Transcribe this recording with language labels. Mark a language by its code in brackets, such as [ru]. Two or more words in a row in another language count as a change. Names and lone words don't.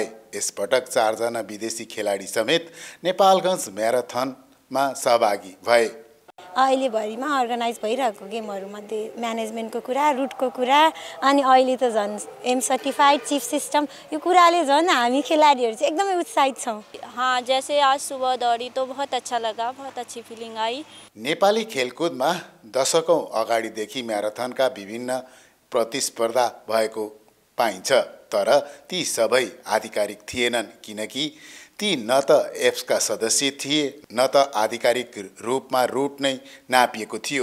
[ne] यसपटक 4 जना विदेशी खेलाडी समेत नेपालगञ्ज म्याराथनमा सहभागी भए। अहिलेभरिमा अर्गनाइज भइरहेको गेमहरूमध्ये म्यानेजमेन्टको कुरा, रुटको कुरा, अनि अहिले त झन् [en] M certified chief system, [ne] यो कुराले झन् हामी खेलाडीहरू चाहिँ एकदमै उत्साहित छौँ। [hi] हाँ, जैसे आज सुबह दौड़ी तो बहुत अच्छा लगा, बहुत अच्छी फिलिङ आई। [ne] नेपाली खेलकुदमा दशकौं अगाडिदेखि म्याराथनका विभिन्न प्रतिस्पर्धा भएको पाइन्छ, तर ती सबै आधिकारिक थिएनन् किनकि ती न त एप्सका सदस्य थिए न त आधिकारिक रूपमा रुट नै नापिएको थियो।